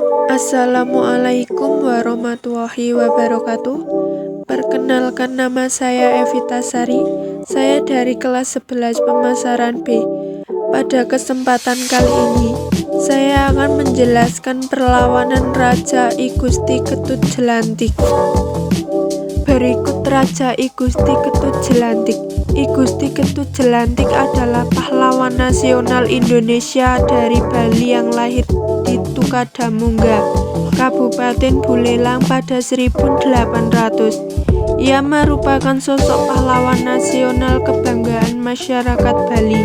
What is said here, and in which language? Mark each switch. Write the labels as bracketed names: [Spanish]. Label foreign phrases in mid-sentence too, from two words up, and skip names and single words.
[Arabic] Assalamualaikum warahmatullahi wabarakatuh. [Indonesian] Perkenalkan, nama saya Evita Sari. Saya dari kelas 11 pemasaran B. Pada kesempatan kali ini, saya akan menjelaskan perlawanan Raja I Gusti Ketut Jelantik. Berikut Raja I Gusti Ketut Jelantik. I Gusti Ketut Jelantik adalah pahlawan nasional Indonesia dari Bali yang lahir di Tukadamungga, Kabupaten Buleleng pada 1800. Ia merupakan sosok pahlawan nasional kebanggaan masyarakat Bali.